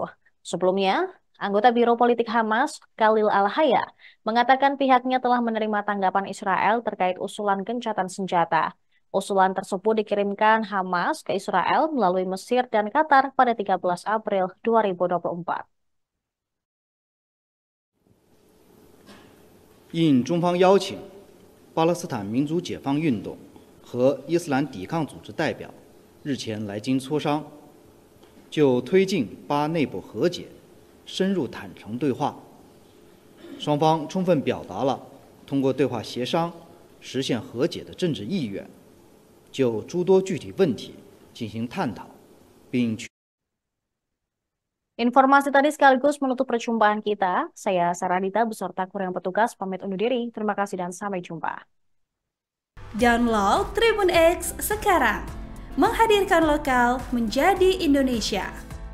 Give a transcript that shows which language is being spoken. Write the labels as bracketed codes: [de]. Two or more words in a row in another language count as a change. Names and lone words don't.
[id] Sebelumnya, anggota Biro Politik Hamas, Khalil Al-Haya, mengatakan pihaknya telah menerima tanggapan Israel terkait usulan gencatan senjata. Usulan tersebut dikirimkan Hamas ke Israel melalui Mesir dan Qatar pada 13 April 2024. [zh] 应中方邀请，巴勒斯坦民族解放运动和伊斯兰抵抗组织代表日前来京磋商，就推进巴内部和解深入坦诚对话。双方充分表达了通过对话协商实现和解的政治意愿，就诸多具体问题进行探讨，并 [id] Informasi tadi sekaligus menutup perjumpaan kita. Saya Saradita beserta kru yang petugas pamit undur diri. Terima kasih dan sampai jumpa. Download Tribun X sekarang, menghadirkan lokal menjadi Indonesia.